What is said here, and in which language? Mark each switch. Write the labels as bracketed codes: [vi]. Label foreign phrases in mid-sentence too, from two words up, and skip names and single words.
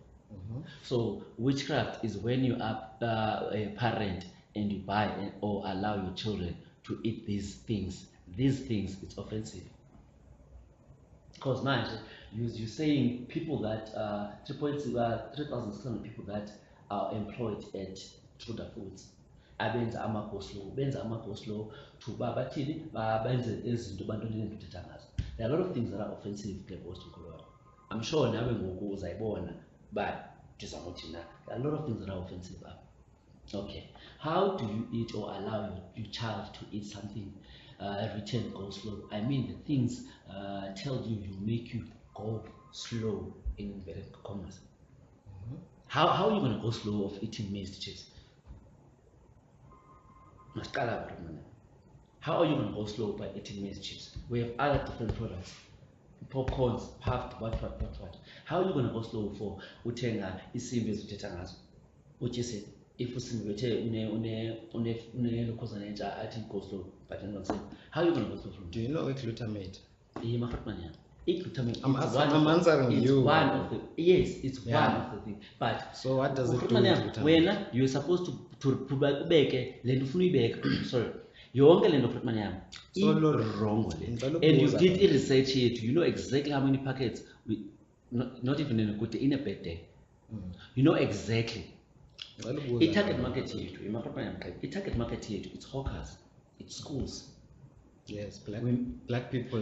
[en] So witchcraft is when you are a parent and you buy or allow your children to eat these things. These things, it's offensive. Because man, you're saying people that 3,600 people that are employed at Truda Foods. [xh] Abenza Go Slow to babathini benze izinto bantwana endithetha ngazo. [en] There are a lot of things that are offensive I'm sure [xh] nawe ngoku uzayibona [en] but [xh] ndizakuthi na [en] there are a lot of things that are offensive. Okay, how do you eat or allow your child to eat something written Go Slow? I mean the things tell you make you go slow in inverted commas. How are you going to go slow of eating maize chips? How are you going to go slow by eating maize chips? We have other different products. Popcorns, puffed, what. How are you going to go slow for [xh] utenga isimbi ezithetha ngazo? [en] Which is it? If [xh] usimbi une athi [en] go slow, but I'm not saying. How are you going to go slow from? Do you know glutamate? Glutamate. I'm answering you. One of the it's one of the things. But so what does it do? Glutamate? You're supposed to [xh] ubeke le ufuna uyibeka. [en] Sorry. [xh] Yonke le nto Frontman yami [en] wrong with it. And you did research it. You know exactly how many packets not even in a good day, in a bad day. You know exactly. It target market here. It target market here. It's hawkers. It's schools. Yes, black people.